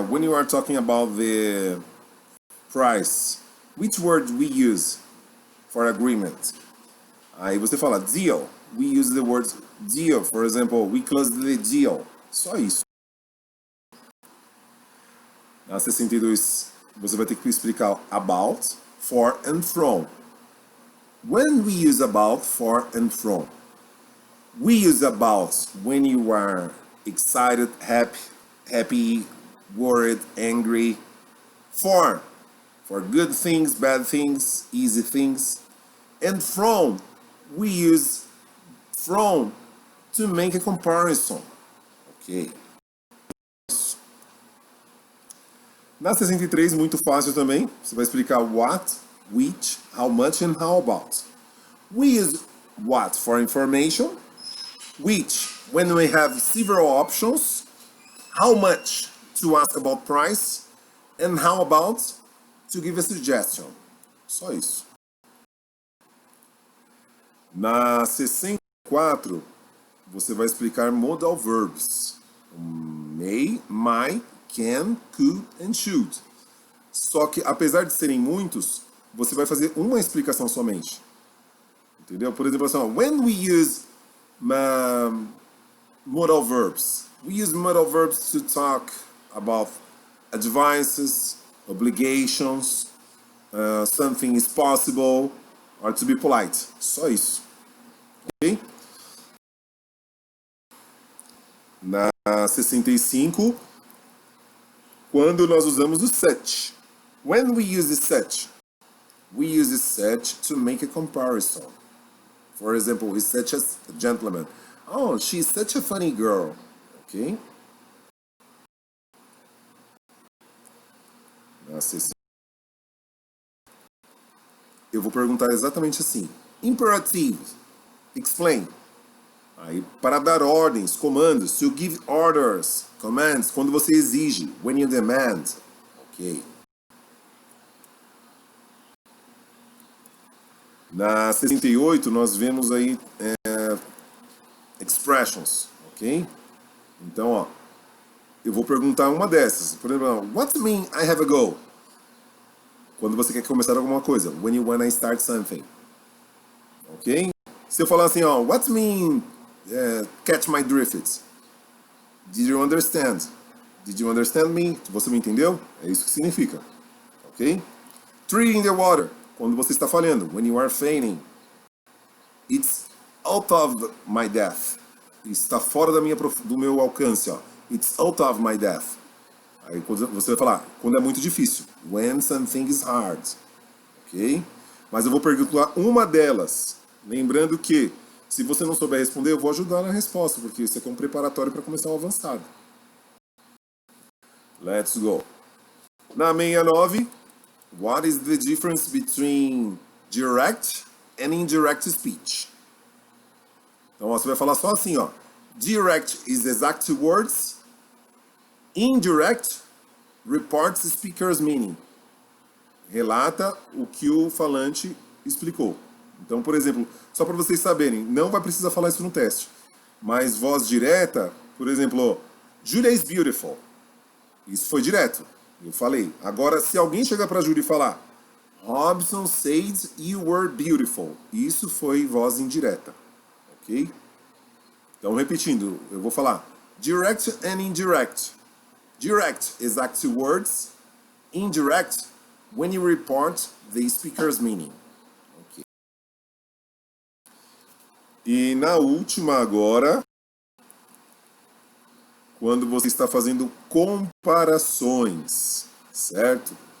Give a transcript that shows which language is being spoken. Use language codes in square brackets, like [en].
[en] When you are talking about the price, which word we use for agreement? [pt] Aí você fala deal. [en] We use the word deal. For example, we closed the deal. [pt] Só isso. Na 62, você vai ter que explicar about, for and from. [en] When we use about, for and from, we use about when you are excited, happy, worried, angry. For good things, bad things, easy things. And from, we use from to make a comparison. Ok. [pt] Na 63, muito fácil também. Você vai explicar what, which, how much and how about. [en] We use what for information, which when we have several options, how much to ask about price, and how about to give a suggestion. [pt] Só isso. Na 64, você vai explicar modal verbs. [en] May, might, can, could and should. [pt] Só que, apesar de serem muitos, você vai fazer uma explicação somente. Entendeu? Por exemplo, assim, [en] when we use modal verbs, we use modal verbs to talk about advances, obligations, something is possible, or to be polite. [pt] Só isso. Ok? Na 65, quando nós usamos o such. [en] When we use the such, we use the such to make a comparison. For example, he's such a gentleman. Oh, she's such a funny girl. Ok? [pt] Eu vou perguntar exatamente assim. [en] Imperative. Explain. [pt] Aí, para dar ordens, comandos. [en] To give orders. Commands. [pt] Quando você exige. [en] When you demand. Ok. [pt] Na 68, nós vemos aí expressions. Ok? Então, ó. Eu vou perguntar uma dessas. Por exemplo, [en] what mean I have a goal? [pt] Quando você quer começar alguma coisa. [en] When you wanna start something. Ok? [pt] Se eu falar assim, ó, [en] what mean catch my drift? Did you understand? Did you understand me? [pt] Você me entendeu? É isso que significa. [en] Ok? Tree in the water. [pt] Quando você está falhando. [en] When you are failing. It's out of my depth. [pt] Está fora do meu alcance, ó. [en] It's out of my depth. [pt] Aí você vai falar, quando é muito difícil. [en] When something is hard. [pt] Ok? Mas eu vou perguntar uma delas. Lembrando que, se você não souber responder, eu vou ajudar na resposta, porque isso aqui é um preparatório para começar o avançado. [en] Let's go. [pt] Na 69, [en] what is the difference between direct and indirect speech? [pt] Então, ó, você vai falar só assim, ó. [en] Direct is exact words. Indirect reports the speaker's meaning. [pt] Relata o que o falante explicou. Então, por exemplo, só para vocês saberem, não vai precisar falar isso no teste. Mas voz direta, por exemplo, [en] Julia is beautiful. [pt] Isso foi direto. Eu falei. Agora, se alguém chegar para a Julia e falar [en] Robson said you were beautiful. [pt] Isso foi voz indireta. Ok? Então, repetindo, eu vou falar direct and indirect. [en] Direct, exact words. Indirect, when you report the speaker's meaning. Okay. [pt] E na última agora, quando você está fazendo comparações, certo?